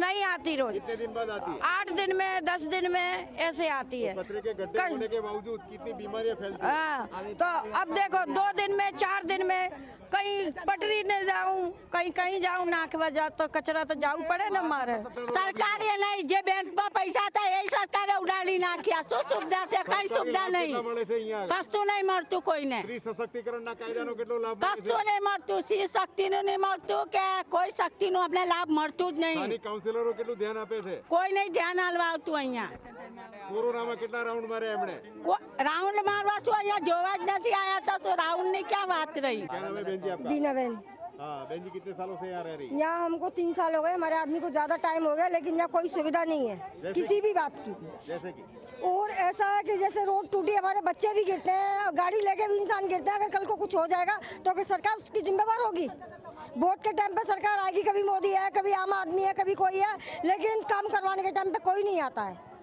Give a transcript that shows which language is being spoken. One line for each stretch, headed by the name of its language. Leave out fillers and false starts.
Hindi: नहीं आती रोज, कितने दिन बाद आती है? 8 दिन में 10 दिन में ऐसे आती है. कचरे के गड्ढे कल- होने के बावजूद कितनी बीमारियां फैलती हैं? हाँ, तो अब देखो 2 दिन में 4 दिन में कहीं पटरी ने जाऊं, कहीं जाऊं, नाक बजा तो कचरा तो जाऊ पड़े ना मारे.
Gujarati: સરકારે નહીં, જે બેંકમાં પૈસા હતા એ સરકારે ઉડાડી નાખ્યા. શું સુવિધા છે? કઈ સુવિધા કેટલા નહીં, મળે છે અહીંયા? કશું નહીં મળતું કોઈને, સ્ત્રી સશક્તિકરણના કાયદાનો કેટલો લાભ મળે છે? કશું નહીં મળતું. શી શક્તિનું નહીં મળતું કે કોઈ શક્તિનું અમને લાભ મળતું જ નહીં. સ્થાનિક કાઉન્સિલરો કેટલું ધ્યાન આપે છે? કોઈ નહીં ધ્યાન આલવા આવતું અહીંયા. કોરોનામાં કેટલા રાઉન્ડ માર્યા એમણે? રાઉન્ડ મારવા શું અહીંયા જોવા જ નથી આયા તો શું રાઉન્ડની ક્યાં વાત રહી.
Hindi: क्या नाम है बहन जी आपका? बीना बहन, हाँ बहन जी, कितने सालों से यहाँ रह रही? यहाँ हमको 3 साल हो गए, हमारे आदमी को ज़्यादा टाइम हो गया, लेकिन यहाँ कोई सुविधा नहीं है किसी भी बात की. जैसे कि और ऐसा है कि जैसे रोड टूटी, हमारे बच्चे भी गिरते हैं, गाड़ी लेके भी इंसान गिरता है. अगर कल को कुछ हो जाएगा तो क्या सरकार उसकी जिम्मेवार होगी? वोट के टाइम पे सरकार आएगी, कभी मोदी है, कभी आम आदमी है, कभी कोई है, लेकिन काम करवाने के टाइम पे कोई नहीं आता है.